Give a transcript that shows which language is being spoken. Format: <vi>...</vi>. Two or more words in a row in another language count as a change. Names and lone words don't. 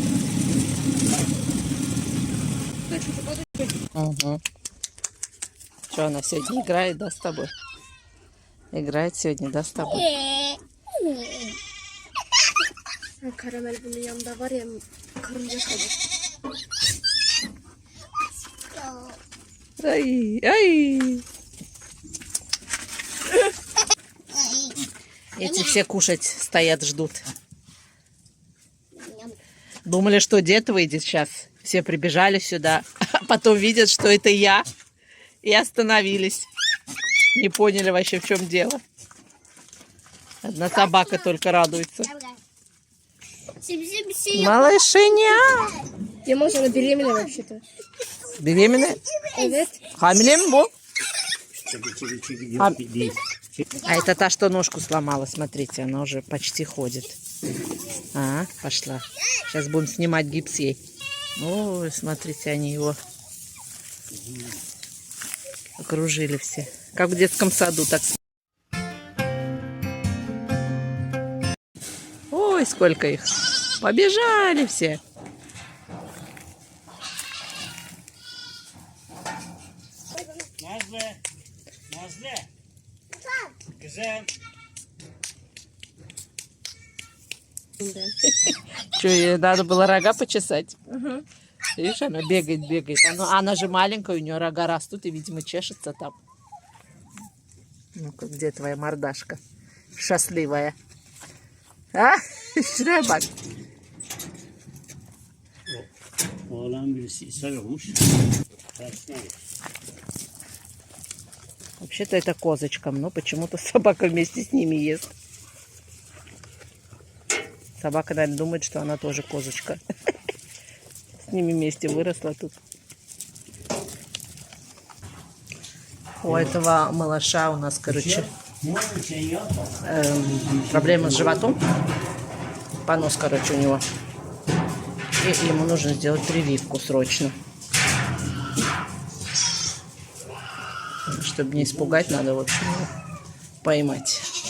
<ru>Угу. Все, Что она сегодня играет, да, с тобой? Играет сегодня, да, с тобой?</ru> <tr>Karamel bunun yanında var ya karınca kalır.</tr> <ru>Ай, ай. Эти все кушать стоят, ждут. Думали, что дед выйдет сейчас. Все прибежали сюда, а потом видят, что это я. И остановились. Не поняли вообще, в чем дело. Одна собака только радуется. Малышиня! Я, может, она беременна вообще-то. Беременная?</ru> <tr>Evet. Хамиле mi bu? Çekil çekil çekil.</tr> <ru>А,</ru> <tr>Yok değil.</tr> <ru>а это та, что ножку сломала. Смотрите, она уже почти ходит. А, пошла. Сейчас будем снимать гипс ей. Ой, смотрите, они его окружили все. Как в детском саду. Так. Ой, сколько их. Побежали все.</ru> <tr>Nazlı. Nazlı. Güzel.</tr> <ru>Что, ей надо было рога почесать? Видишь, она бегает, бегает. Она же маленькая, у нее рога растут и, видимо, чешется там. Ну-ка, где твоя мордашка? Счастливая. А?</ru> <tr>Şuraya bak. Oğlan birisi ishal olmuş. Tersine git.</tr> <ru>Вообще-то это козочкам, но почему-то собака вместе с ними ест. Собака, наверное, думает, что она тоже козочка. С ними вместе выросла тут. У этого малыша у нас, короче,</ru> <tr>Muhakkak şey yap.</tr> <ru>проблема с животом. Понос, короче, у него. И ему нужно сделать прививку срочно. Чтобы не испугать, надо, в общем, его поймать.</ru>